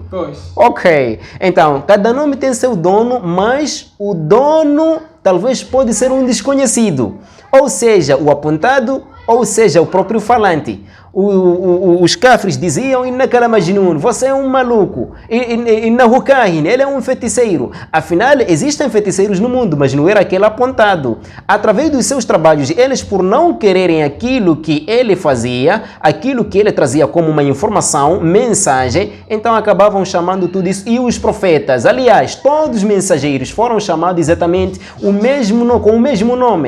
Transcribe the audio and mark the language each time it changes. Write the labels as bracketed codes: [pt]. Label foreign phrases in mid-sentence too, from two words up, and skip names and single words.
[pt] Pois. Ok. Então, cada nome tem seu dono, mas o dono talvez pode ser um desconhecido. Ou seja, o apontado, ou seja, o próprio falante. Os cafres diziam, [ar] إنك مجنون, [pt] você é um maluco. [ar] إنه كاهن, [pt] ele é um feiticeiro. Afinal, existem feiticeiros no mundo, mas não era aquele apontado. Através dos seus trabalhos, eles por não quererem aquilo que ele fazia, aquilo que ele trazia como uma informação, mensagem, então acabavam chamando tudo isso. E os profetas, aliás, todos os mensageiros foram chamados exatamente com o mesmo nome.